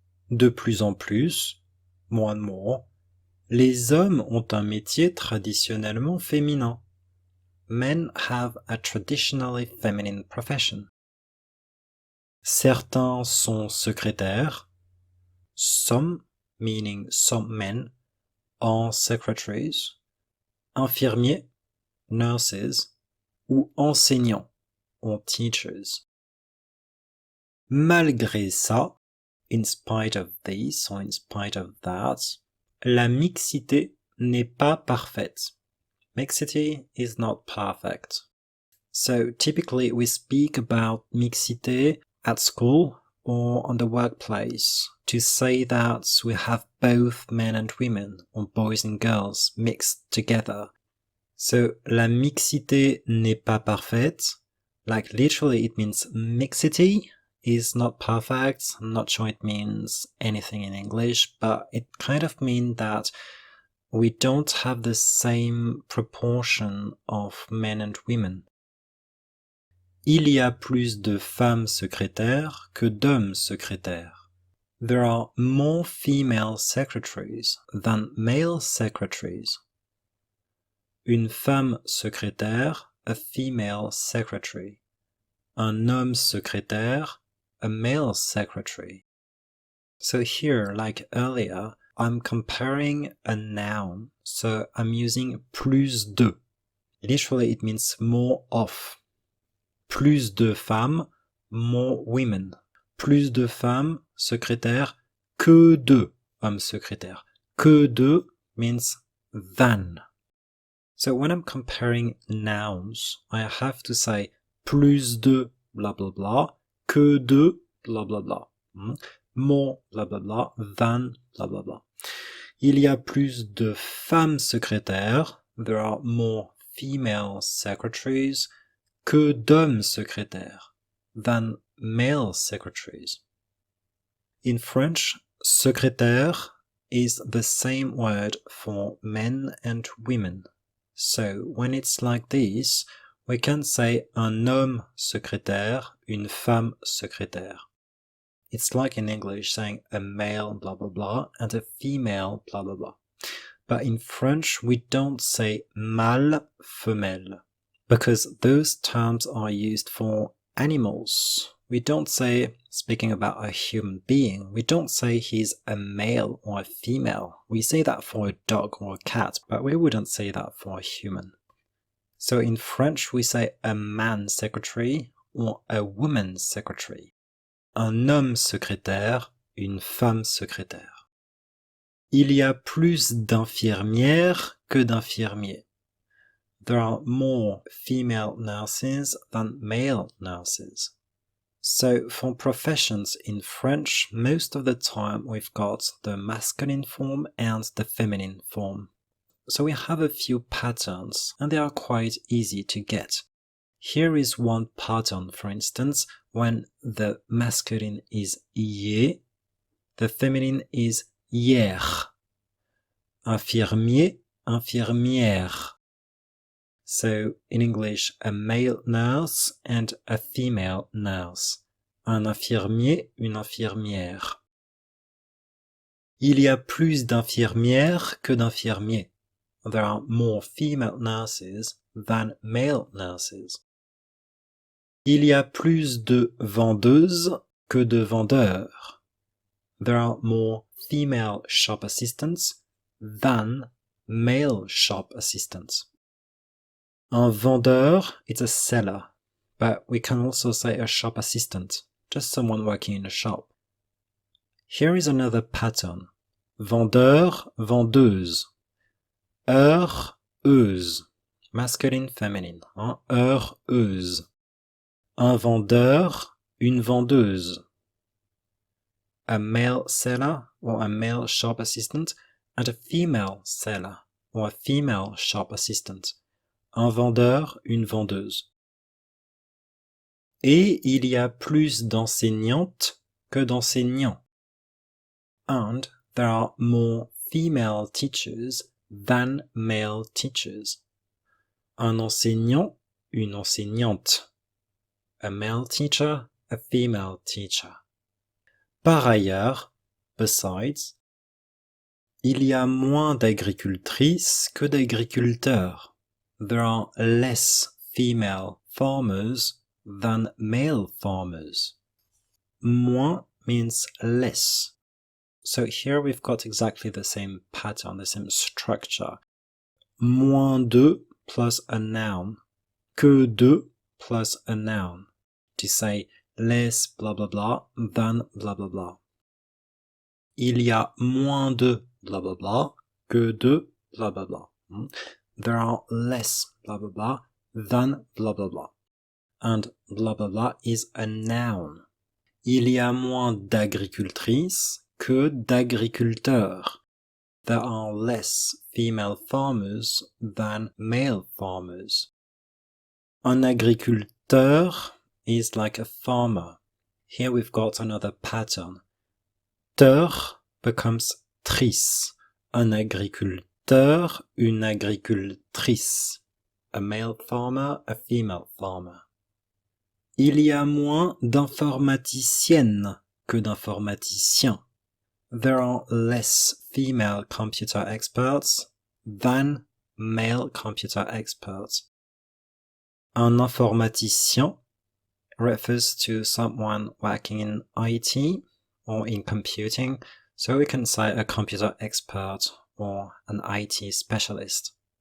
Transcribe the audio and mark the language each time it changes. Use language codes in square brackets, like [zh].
[fr] De plus en plus, [en] more and more, [fr] les hommes ont un métier traditionnellement féminin. [en] Men have a traditionally feminine profession. [fr] Certains sont secrétaires. [en] Some, meaning some men, are secretaries. [fr] Infirmiers, nurses, ou enseignants, [en] or teachers. [fr] Malgré ça, [en] in spite of this or in spite of that, [fr] la mixité n'est pas parfaite. [en] Mixity is not perfect. So typically we speak about mixité at school or on the workplace to say that we have both men and women or boys and girls mixed together. [fr] So la mixité n'est pas parfaite. [en] Like literally it means mixity is not perfect. I'm not sure it means anything in English, but it kind of means that we don't have the same proportion of men and women. [fr] Il y a plus de femmes secrétaires que d'hommes secrétaires. [en] There are more female secretaries than male secretaries. [fr] Une femme secrétaire, [en] a female secretary. [fr] Un homme secrétaire, [en] a male secretary. So here, like earlier, I'm comparing a noun, so I'm using plus de. Literally, it means more of. [fr] Plus de femmes, [en] more women. [fr] Plus de femmes secrétaires que de hommes secrétaires. [en] Que de means than. So when I'm comparing nouns, I have to say [fr] plus de blah blah [en] blah, que de blah blah blah. More blah blah blah, than blah blah blah. [fr] Il y a plus de femmes secrétaires, [en] there are more female secretaries, [fr] que d'hommes secrétaires, [en] than male secretaries. In French, secrétaire is the same word for men and women. So when it's like this, we can say [fr] un homme secrétaire, une femme secrétaire. [en] It's like in English saying a male blah blah blah and a female blah blah blah. But in French, we don't say mâle, femelle, because those terms are used for animals. We don't say, speaking about a human being, we don't say he's a male or a female. We say that for a dog or a cat, but we wouldn't say that for a human. So in French, we say a man secretary or a woman secretary. [fr] Un homme secrétaire, une femme secrétaire. Il y a plus d'infirmières que d'infirmiers. [en] There are more female nurses than male nurses. So for professions in French, most of the time we've got the masculine form and the feminine form. So we have a few patterns, and they are quite easy to get. Here is one pattern, for instance, when the masculine is ye, the feminine is hier. [fr] Infirmier, infirmière. [en] So in English, a male nurse and a female nurse. [fr] Un infirmier, une infirmière. Il y a plus d'infirmières que d'infirmiers. [en] There are more female nurses than male nurses. [fr] Il y a plus de vendeuses que de vendeurs. [en] There are more female shop assistants than male shop assistants. Un vendeur is a seller, but we can also say a shop assistant, just someone working in a shop. Here is another pattern. [fr] Vendeur, vendeuse. Heure, heuse. [en] Masculine, feminine. Heureuse. [fr] Un vendeur, une vendeuse. [en] A male seller or a male shop assistant and a female seller or a female shop assistant. [fr] Un vendeur, une vendeuse. Et il y a plus d'enseignantes que d'enseignants. [en] and there are more female teachers than male teachers. [fr] Un enseignant, une enseignante. [en] A male teacher, a female teacher. [fr] Par ailleurs, [en] besides, [fr] il y a moins d'agricultrices que d'agriculteurs. [en] There are less female farmers than male farmers. Moins means less. So here we've got exactly the same pattern, the same structure. Moins de plus a noun. Que de plus a noun. To say less blah blah blah than blah blah blah. [fr] Il y a moins de blah blah blah que de blah blah blah. [en] There are less blah blah blah than blah blah blah. And blah blah blah is a noun. [fr] Il y a moins d'agricultrices que d'agriculteurs. [en] There are less female farmers than male farmers. Un agriculteur is like a farmer. Here we've got another pattern. Teur becomes trice. [fr] Un agriculteur, une agricultrice. [en] A male farmer, a female farmer. [fr] Il y a moins d'informaticiennes que d'informaticiens. [en] There are less female computer experts than male computer experts. Un informaticien refers to someone working in IT or in computing, so we can say a computer expert or an IT specialist.